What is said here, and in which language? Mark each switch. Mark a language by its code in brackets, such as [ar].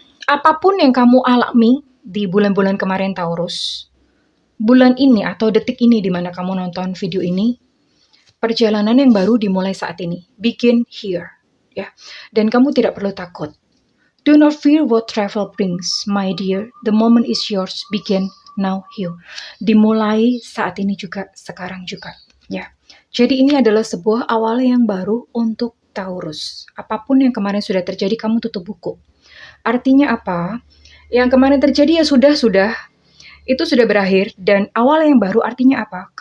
[id] Apapun yang kamu alami di bulan-bulan kemarin Taurus, bulan ini atau detik ini di mana kamu nonton video ini, perjalanan yang baru dimulai saat ini. [en] Begin here, [id] ya. Dan kamu tidak perlu takut. [en] Do not fear what travel brings, my dear. The moment is yours. Begin now here. [id] Dimulai saat ini juga, sekarang juga, ya. Jadi ini adalah sebuah awal yang baru untuk Taurus. Apapun yang kemarin sudah terjadi, kamu tutup buku. Artinya apa? Yang kemarin terjadi ya sudah. Itu sudah berakhir, dan awal yang baru artinya apa?